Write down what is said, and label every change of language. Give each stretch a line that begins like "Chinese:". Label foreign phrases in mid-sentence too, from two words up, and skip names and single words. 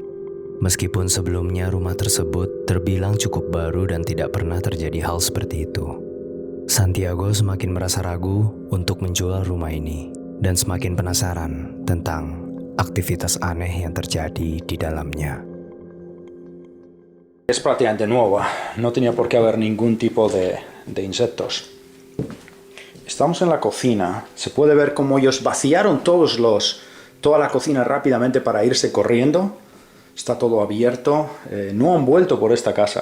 Indonesian: Meskipun sebelumnya rumah tersebut terbilang cukup baru dan tidak pernah terjadi hal seperti itu. Santiago semakin merasa ragu untuk menjual rumah ini dan semakin penasaran tentang aktivitas aneh yang terjadi di dalamnya.
Spanish: Es prácticamente nueva, no tenía por qué haber ningún tipo de insectos. Estamos en la cocina, se puede ver cómo ellos vaciaron toda la cocina rápidamente para irse corriendo. Está todo abierto, no han vuelto por esta casa.